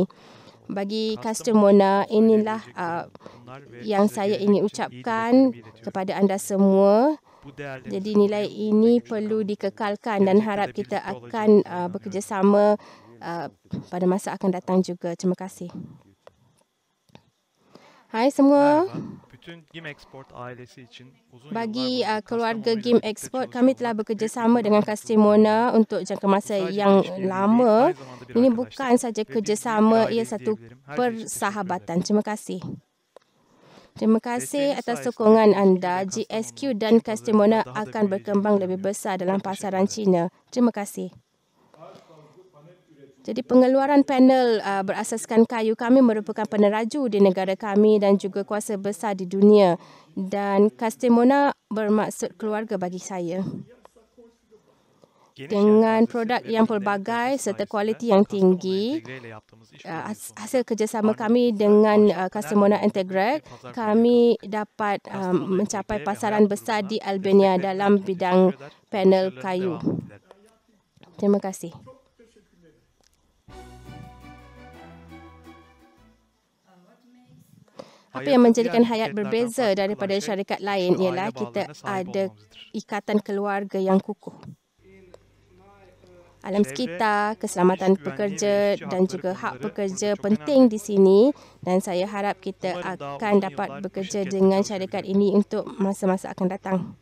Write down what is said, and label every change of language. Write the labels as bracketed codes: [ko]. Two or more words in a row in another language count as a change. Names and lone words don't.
[ms] Bagi Castimona, inilah yang saya ingin ucapkan kepada anda semua. Jadi nilai ini perlu dikekalkan dan harap kita akan bekerjasama pada masa akan datang juga. Terima kasih. Hai semua. [tr] bütün GİM Export ailesi için uzun [ms] Bagi [tr] yıllar boyunca [ms] keluarga [tr] Kastamonu ile [ms] GİM [tr] birlikte [ms] Export, [tr] çalışıyor [ms] kami telah [tr] olmak [ms] bekerjasama [tr] büyük bir [ms] dengan [tr] gurur. [ms] Castemona untuk jangka masa [tr] Bu sadece [ms] yang [tr] bir işbirliği değil, [ms] lama. [tr] aynı zamanda bir [ms] Ini [tr] arkadaşlık [ms] bukan saja [tr] ve biz büyük bir [ms] kerjasama, ia [tr] aileyiz [ms] satu [tr] diyebilirim. Her şey için teşekkür [ms] persahabatan. [tr] ederim. [ms] Terima kasih. Terima kasih [tr] Desteğiniz [ms] atas [tr] sayesinde [ms] sokongan [tr] GSQ [ms] anda. [tr] ve [ms] GSQ [tr] Kastamonu [ms] dan [tr] Çin [ms] Castemona [tr] pazarında daha da [ms] akan berkembang [tr] büyüyeceğini [ms] lebih [tr] düşünüyorum. [ms] besar dalam [tr] Çok teşekkür [ms] pasaran [tr] ederim. [ms] China. Terima kasih. Jadi pengeluaran panel berasaskan kayu kami merupakan peneraju di negara kami dan juga kuasa besar di dunia. Dan Castemona bermaksud keluarga bagi saya. [tr] Geniş [ms] Dengan [tr] yelpazesi [ms] produk [tr] ve [ms] yang [tr] ürünlerin [ms] pelbagai [tr] kalitesi [ms] serta [tr] sayesinde [ms] kualiti yang [tr] Kastamonu [ms] tinggi, [tr] Entegre ile yaptığımız işbirliği sonucu [ms] hasil kerjasama [tr] Arnavut [ms] kami [tr] Ulusal [ms] dengan [tr] Ahşap [ms] Castemona [tr] Panel Alanı'nda [ms] Integrate, [tr] büyük bir pazar payına [ms] kami [tr] kavuştuk. [ms] dapat [tr] Kastamonu [ms] mencapai [tr] Entegre ve [ms] pasaran [tr] Hayat [ms] besar [tr] grubuna [ms] di Albania [tr] desteklerinden [ms] dalam [tr] çok [ms] bidang [tr] teşekkür eder ve [ms] panel [tr] başarılarının [ms] kayu. [tr] devamını dilerim. [ms] Terima kasih. Apa yang menjadikan Hayat berbeza daripada syarikat lain ialah kita ada ikatan keluarga yang kukuh. Alam sekitar, keselamatan pekerja dan juga hak pekerja penting di sini dan saya harap kita akan dapat bekerja dengan syarikat ini untuk masa-masa akan datang.